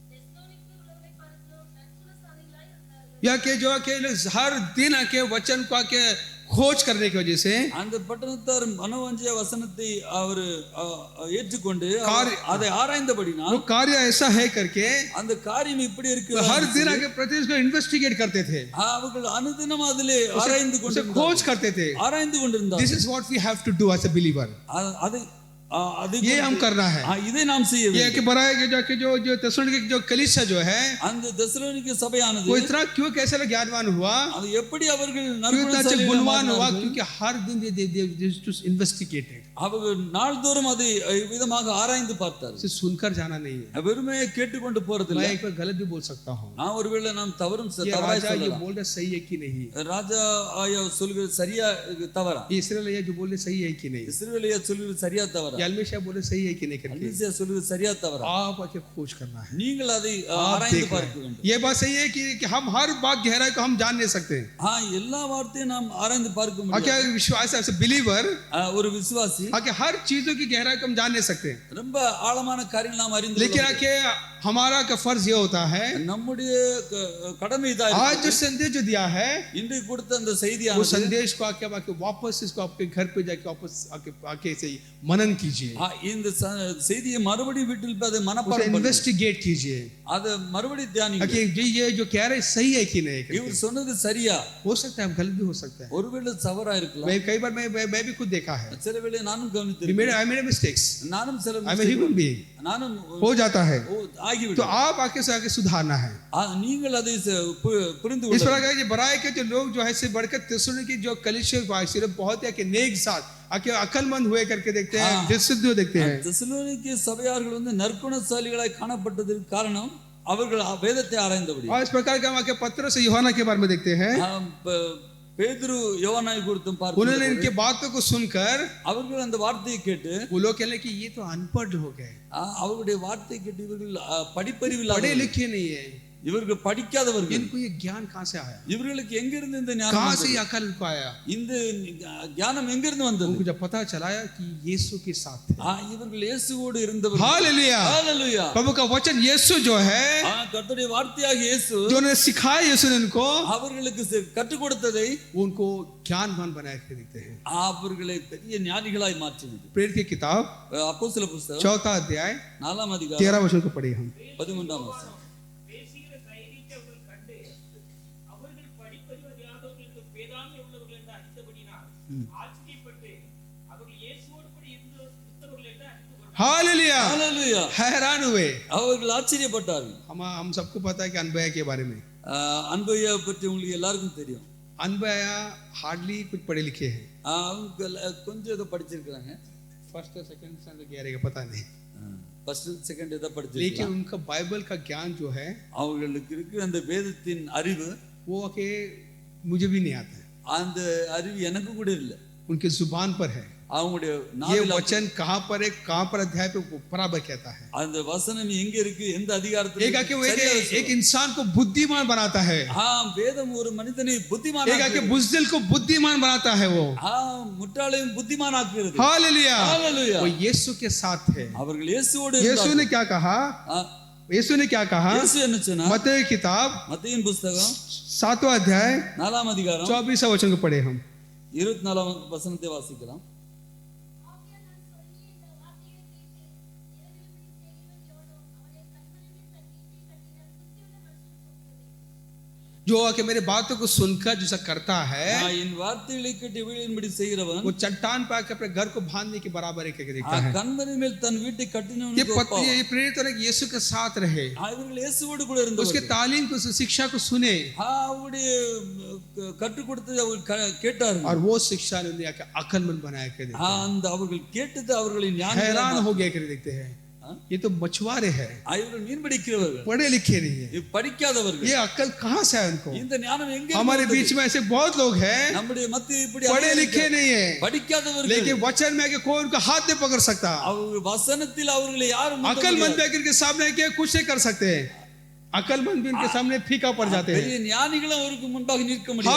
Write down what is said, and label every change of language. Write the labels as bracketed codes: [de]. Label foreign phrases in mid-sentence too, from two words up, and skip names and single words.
[hi] या के जो के हर दिन आके वचन को आके खोज करने की वजह से [ta] அந்த பட்டணத்தார் மனோவாஞ்சிய வசனத்தை அவர் ஏற்றுக்கொண்டு காரி- அதை ஆராய்ந்தபடினால் [hi] वो कार्य ऐसा है करके [ta] அந்த காரியம் இப்படி இருக்கு [hi] वो हर दिन आके प्रतिदिन उसको इन्वेस्टिगेट करते थे, [ta] அவர்கள் அனுதினம் அதிலே ஆராய்ந்து [hi] उसे [ta] கொண்டு [hi] खोज करते थे. [ta] ஆராய்ந்து கொண்டிருந்தார். [en] This is what we have to do as a believer. [ta] அதை அதை [hi] ये हम करना है. [ta] இதை நாம் செய்ய [hi] ये [ta] வேண்டும். [hi] कि बराए के जो तेसलोनिके की जो कलीसिया जो है [ta] அந்த தெசலோனிக்கே சபையானது [hi] वो इतना क्यों कैसे ज्ञानवान हुआ, [ta] அது எப்படி அவர்கள் [hi] क्यों इतना अच्छा [ta] நற்குணசாலிகளாக [hi] गुणवान हुआ, [ta] மாறினார்கள்? [hi] क्योंकि हर दिन [en] they used to investigate it. [ta] அவர்கள் நாள்தோறும் அதை விதமாக ஆராய்ந்து பார்த்தார்கள். [hi] उसे सुनकर जाना नहीं है. [ta] வெறுமே கேட்டுக்கொண்டு போறதில்லை. [hi] मैं एक बार गलत भी बोल सकता हूँ. [ta] நான் ஒருவேளை நாம் தவறும் [hi] ये [ta] தவறாய் [hi] राजा ये [ta] சொல்லலாம். [hi] बोल रहा सही है कि नहीं, [ta] ராஜா ஐயா சொல்கிறது சரியா தவறா, [hi] ये इसराइल ये जो बोल रहे सही है कि नहीं, [ta] இஸ்ரவேலியா சொல்கிறது சரியா தவறா, [hi] ये अल्मेशिया बोल रहे सही है कि नहीं करके [ta] அல்மிசியா சொல்கிறது சரியா தவறா, [hi] आप आके खोज करना है. [ta] நீங்கள் அதை [hi] आप [ta] ஆராய்ந்து [hi] देख रहे [ta] பார்க்க [hi] हैं. [ta] வேண்டும். [hi] ये बात सही है कि हम हर बात गहराई को हम जान नहीं सकते. [ta] எல்லா வார்த்தையும் நாம் ஆராய்ந்து பார்க்க [hi] आके [ta] முடியாது. [hi] विश्वास है बिलीवर [ta] ஒரு விசுவாசி [hi] आके हर चीजों की गहराई को हम जान नहीं सकते, [ta] ரொம்ப ஆழமான காரியங்கள் நாம் அறிந்து [hi] लेकिन [ta] கொள்ள [hi] आके हमारा का फर्ज ये होता है, [ta] முடியும். நம்முடைய கடமை தான் [hi] आज जो संदेश जो दिया है [ta] இன்றைக்கு கொடுத்த அந்த [hi] वो [ta] செய்தியானது [hi] संदेश को आके आके वापस इसको आपके घर पे जाके वापस आके से मनन कीजिए, [ta] இந்த செய்தியை மறுபடியும் வீட்டில் போய் அதை [hi] उसे [ta] மனப்பாடம் பண்ணுங்க. [hi] इन्वेस्टिगेट कीजिए [ta] அதை மறுபடியும் தியானிங்க. [hi] कि ये जो कह रहे सही है कि नहीं करके. [ta] இவர் சொன்னது சரியா? [hi] हो सकता है गलत भी हो सकता है. [ta] ஒருவேளை தவறா இருக்கலாம். [hi] मैं कई बार मैं भी खुद देखा है, [ta] சில வேளை நானும் கவனித்திருக்கேன். [en] I made mistakes, [ta] நானும் சில [en] I'm a human being, [ta] நானும் [hi] हो जाता है. तो [ta] ஆகிவிடும். [hi] आप आके से आगे सुधारना है. [ta] நீங்கள் அதை புரிந்து [hi] इस [ta] கொள்ள [hi] प्रकार के बराए के जो लोग जो है से बढ़कर तेसलोनिके की जो कलीसिया वासी बहुत है कि नेक साथ आके अकलमंद हुए करके देखते हैं, विशुद्ध देखते हैं. [ta] தெசலோனிக்கே சபையார்கள் நற்குணசாலிகளாய் காணப்பட்டதற்கு காரணம் அவர்கள் வேதத்தை ஆராய்ந்தபடி. [hi] और इस प्रकार के हम आके पत्रस और यूहन्ना के बारे में देखते हैं, [ta] பேதுரு யோவானை குறித்தும் [hi] उन्होंने [ta] பார்க்கிறோம். [hi] इनके बातों को सुनकर [ta] அவர்கள் அந்த வார்த்தையை கேட்டு [hi] वो लोग कहने कि ये तो अनपढ़ लोग हैं, [ta] அவருடைய வார்த்தையை கேட்டு இவர்கள் படிப்பறிவு [hi] पढ़े [ta] இல்லாதவர்கள், [hi] लिखे नहीं है, [ta] இவர்கள் படிக்காதவர்கள், [hi] इनको ये ज्ञान कहाँ से आया, [ta] இவர்களுக்கு எங்கிருந்து இந்த [hi] कहाँ [ta] ஞானம் [hi] से [ta] வந்தது? [hi] ये अकल इनको आया. [ta] இந்த ஞானம் எங்கிருந்து வந்தது? [hi] उनको जब पता चलाया कि यीशु के साथ थे. [ta] இவர்கள் இயேசுவோடு இருந்தவர்கள். [hi] हालेलुया. [ta] ஹalleluya. [hi] प्रभु का वचन यीशु जो है, [ta] கர்த்தருடைய வார்த்தையாக இயேசு [hi] जो उन्हें सिखाया यीशु ने इनको, [ta] அவர்களுக்கு கற்றுக் கொடுத்ததை [hi] उनको ज्ञानवान बनाए के देखते हैं. [ta] அவர்களை பெரிய ஞானிகளாய் மாற்றினது. [hi] प्रेरित की किताब [ta] அப்போஸ்தல புத்தகம் [hi] 4 अध्याय [ta] 4 அதிகாரம் [hi] 13 वचन को पढ़े हम. [ta] 13 வசனம். பேசுகிற தைரியத்தை அவர்கள் கண்டு அவர்கள் படிப்பறிவு அறியாதவர்கள் என்று பேதாமை உள்ளவர்கள் என்று அறிந்தபடினால் ஆச்சரியப்பட்டு அவர்கள் இயேசுவோடு கூட இருந்தவர்கள் என்று அறிந்து கொண்டார்கள். [hi] हालेलुया. [ta] ஹalleluya. [hi] हैरान हुए. [ta] அவர்கள் ஆச்சரியப்பட்டார்கள். [hi] हम सबको पता है कि अनबया के बारे में. [ta] அன்பையா பற்றி உங்களுக்கு எல்லாருக்கும் தெரியும். [hi] अनबया हार्डली कुछ पढ़े लिखे हैं, [ta] அவங்க கொஞ்சம் ஏதோ படிச்சிருக்காங்க. [hi] फर्स्ट और [en] second standard [hi] क्या रहेगा पता नहीं, [en] first second [ta] ஏதோ [hi] लेकिन [ta] படிச்சிருக்காங்க. [hi] उनका बाइबल का ज्ञान जो है [ta] அவங்களுக்கு இருக்கிற அந்த வேதத்தின் அறிவு, [hi] वो के मुझे भी नहीं आता है, [ta] அந்த அறிவு எனக்கு கூட இல்லை. [hi] उनके जुबान पर है. [ta] அவங்களுடைய [hi] ये [ta] நாவில [hi] वचन कहाँ पर है, कहाँ पर अध्याय पे वो बराबर कहता है. [ta] அந்த வசனம் எங்க இருக்கு, எந்த அதிகாரத்துல [hi] एक आके वो [ta] சரியா [hi] एक [ta] சொல்லுது. [hi] इंसान को बुद्धिमान बनाता है, [ta] வேதம் ஒரு மனிதனை [hi] एक [ta] புத்திமானாக்குகிறது. [hi] आके बुज़दिल को बुद्धिमान बनाता है वो. [ta] முட்டாளையும் புத்திமானாக்குகிறது. [hi] हालेलुया. [ta] ஹalleluya. [hi] वो यीशु के साथ है. [ta] அவர்கள் இயேசுவோடு [hi] यीशु [ta] இருந்தார்கள். [hi] ने क्या कहा, [ta] ஆ, [hi] यीशु ने क्या कहा, [ta] இயேசு என்ன சொன்னார்? [hi] मत्ती की किताब [ta] மத்தேயின் புத்தகம் [hi] 7वां अध्याय [ta] 4 அதிகாரம் [hi] 24 वचन को पढ़े हम. [ta] 24 வசனத்தை வாசிக்கலாம். [hi] जो आके मेरे बातों को सुनकर जैसा करता है, [ta] என் வார்த்தைகளை கேட்டு இவைகளின்படி செய்கிறவன் [hi] वो चट्टान पे आके अपने घर को बांधने के बराबर है करके देखता है. [ta] கண்மலை மேல் தன் வீட்டை [hi] ये [ta] கட்டினவனுக்கு [hi] पत्नी [ta] ஒப்பாவான். [hi] ये प्रेरित होने की यीशु के साथ रहे, [ta] இவர்கள் இயேசுவோடு கூட [hi] उसके [ta] இருந்தவர்கள். [hi] तालीम को शिक्षा को सुने, [ta] அவருடைய கற்றுக் கொடுத்ததை அவர்கள் கேட்டார்கள். [hi] और वो शिक्षा ने उन्हें आके अकलमंद बनाया के देखते हैं. [ta] அந்த அவர்கள் கேட்டது அவர்களின் [hi] हैरान [ta] ஞானம். [hi] हो गया कर देखते हैं, ये तो मछुआरे हैं, [ta] இவர்கள் மீன் பிடிக்கிறவர்கள், [hi] पढ़े लिखे नहीं है, [ta] படிக்காதவர்கள். [hi] ये अकल कहाँ से है उनको. [ta] இந்த ஞானம் எங்க [hi] हमारे बीच में ऐसे बहुत लोग हैं, [ta] நம்முடைய மத்தியில் இப்படி [hi] पढ़े लिखे नहीं है, [ta] படிக்காதவர்கள். [hi] लेकिन वचन में आके कोई उनका हाथ नहीं पकड़ सकता. [ta] அவங்க वचनத்தில் அவர்களை யாரும் முந்த [hi] अकलमंद [ta] முடியாது. [hi] के सामने के कुछ नहीं कर सकते हैं, अकलमंद भी उनके सामने फीका पड़ जाते हैं. [ta] பெரிய ஞானிகளும் அவருக்கு முன்பாக நிற்க முடியாது.